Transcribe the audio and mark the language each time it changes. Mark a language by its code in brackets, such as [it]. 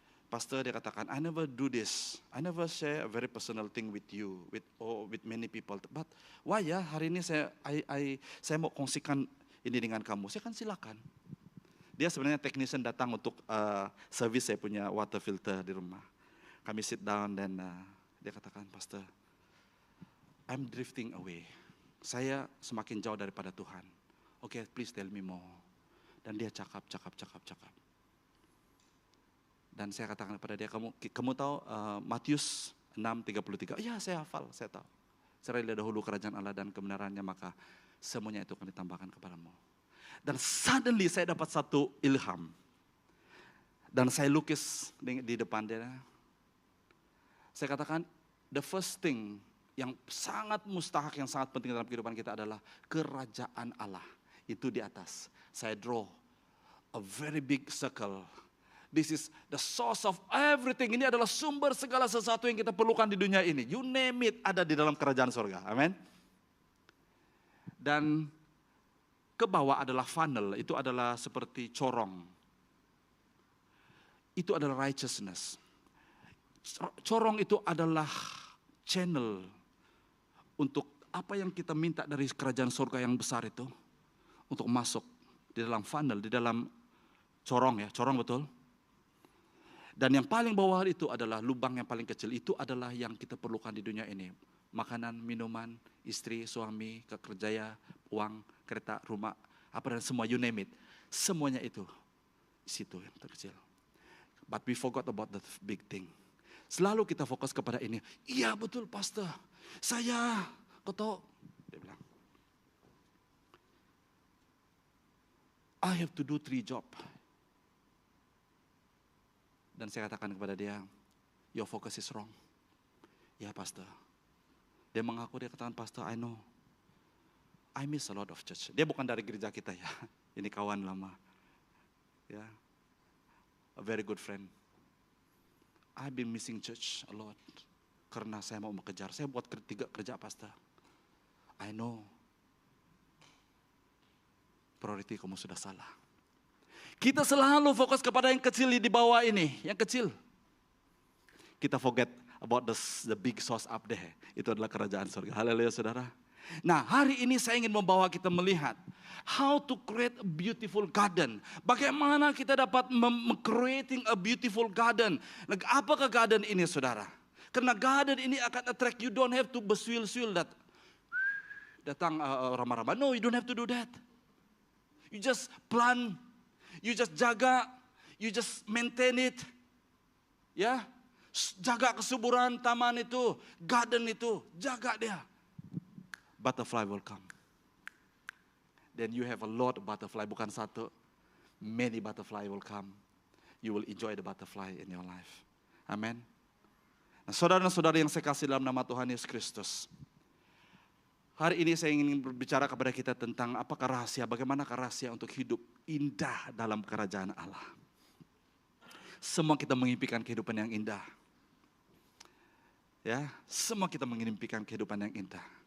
[en] Pastor, [ms] dia katakan, [en] I never do this. I never share a very personal thing with you, with many people. But why [ms] ya, hari ini saya mau kongsikan ini dengan kamu. Saya kan silakan. Dia sebenarnya technician datang untuk service saya punya water filter di rumah. Kami [en] sit down [ms] dan dia katakan, [en] Pastor, I'm drifting away. [ms] Saya semakin jauh daripada Tuhan. [en] Okay, please tell me more. [ms] Dan dia cakap. Dan saya katakan kepada dia, kamu tahu Matius 6:33? Iya, saya hafal, saya tahu. Carilah dahulu kerajaan Allah dan kebenarannya, maka semuanya itu akan ditambahkan kepadamu. Dan [en] suddenly [ms] saya dapat satu ilham. Dan saya lukis di depan dia. Saya katakan, [en] the first thing [ms] yang sangat mustahak, yang sangat penting dalam kehidupan kita adalah kerajaan Allah. Itu di atas. Saya [en] draw a very big circle. This is the source of everything. [ms] Ini adalah sumber segala sesuatu yang kita perlukan di dunia ini. [en] You name it, [ms] ada di dalam kerajaan surga. Amin. Dan ke bawah adalah funnel. Itu adalah seperti corong. Itu adalah righteousness. Corong itu adalah channel untuk apa yang kita minta dari kerajaan surga yang besar itu. Untuk masuk di dalam funnel, di dalam corong ya. Corong betul. Dan yang paling bawah itu adalah lubang yang paling kecil. Itu adalah yang kita perlukan di dunia ini. Makanan, minuman, istri, suami, kerjaya, uang, kereta, rumah, apa dan semua, [en] you name it. [ms] Semuanya itu, situ yang terkecil. [en] But we forgot about the big thing. [ms] Selalu kita fokus kepada ini. Iya betul pastor, saya, kau tahu, dia bilang, [en] I have to do 3 jobs. [ms] Dan saya katakan kepada dia, [en] your focus is wrong. Ya pastor. [ms] Dia mengaku, dia katakan, [en] pastor, I know. I miss a lot of church. [ms] Dia bukan dari gereja kita ya. Ini kawan lama. Ya. [en] A very good friend. I've been missing church a lot. [ms] Karena saya mau mengejar. Saya buat 3 kerja pasta. [en] I know. [ms] Priority kamu sudah salah. Kita selalu fokus kepada yang kecil di bawah ini. Yang kecil. Kita [en] forget about the big source up there. [ms] Itu adalah kerajaan surga. Haleluya saudara. Nah, hari ini saya ingin membawa kita melihat [en] how to create a beautiful garden. [ms] Bagaimana kita dapat [en] creating a beautiful garden. [ms] Nah, apakah garden ini saudara? Karena garden ini akan [en] attract, you don't have to [ms] bersuil-suil datang ramah-ramah. [en] No, you don't have to do that. You just plant, you just jaga, you just maintain it. [ms] Ya, jaga kesuburan taman itu, garden itu, jaga dia. [en] Butterfly will come. Then you have a lot of butterfly, [ms] bukan satu. [en] Many butterfly will come. You will enjoy the butterfly in your life. Amen. [ms] Nah, saudara-saudara yang saya kasih dalam nama Tuhan Yesus Kristus. Hari ini saya ingin berbicara kepada kita tentang apakah rahasia, bagaimanakah rahasia untuk hidup indah dalam kerajaan Allah. Semua kita mengimpikan kehidupan yang indah. Ya, semua kita mengimpikan kehidupan yang indah.